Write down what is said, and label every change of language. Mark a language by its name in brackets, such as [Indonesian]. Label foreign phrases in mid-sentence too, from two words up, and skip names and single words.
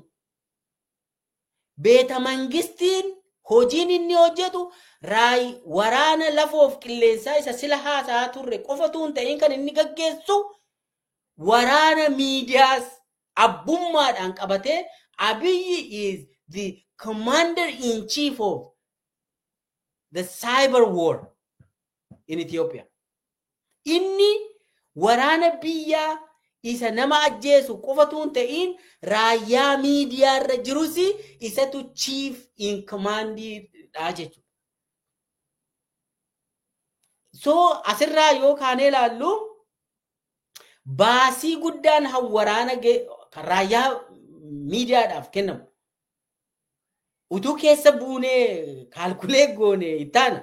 [Oromo] Beeta mangistiin hojiin inni hojjetu waraana lafoof qilleensaa isa sila haasaa turre qofatu hin ta'in kan inni gaggeessu waraana miidiyaas abbummaadhaan qabatee [English] Abiyyi is the commander-in-chief of the cyber war in Ethiopia. [Oromo] Inni waraana biyyaa isa nama ajjeesu qofatu hin ta'in raayyaa miidiyaa irra jirus isatu [English] chief in command [Oromo] dha jechuudha. So asirraa yoo kaanee ilaallu baasii guddaan waraana raayyaa miidiyaadhaaf kennamu. Utuu keessa buunee kaalkulee goone ittaana.